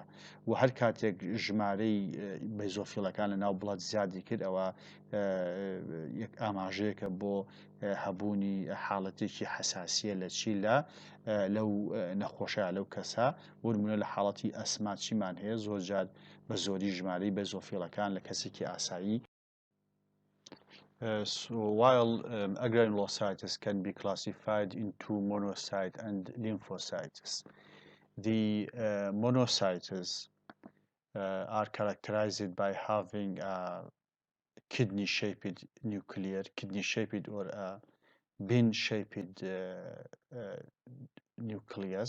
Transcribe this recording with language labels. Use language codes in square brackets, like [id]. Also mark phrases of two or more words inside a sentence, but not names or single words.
[ckb] و هەر کاتێک ژمارەی بەیزۆفیلەکان لە ناو بڵەت زیادی کرد ئەوە ئاماژەیەکە بۆ هەبوونی حاڵەتێکی حەساسیە لە چی لەو نەخۆشە لەو کەسە. بۆ نمونە لە حاڵەتی ئەسما چیمان هەیە زۆر جار بە زۆری ژمارەی بەیزۆفیلەکان لە کەسێکی ئاسایی. [en] So while agranulocytes can be classified into monocyte and lymphocytes, the monocytes are characterized by having a kidney-shaped kidney-shaped or a bean-shaped nucleus.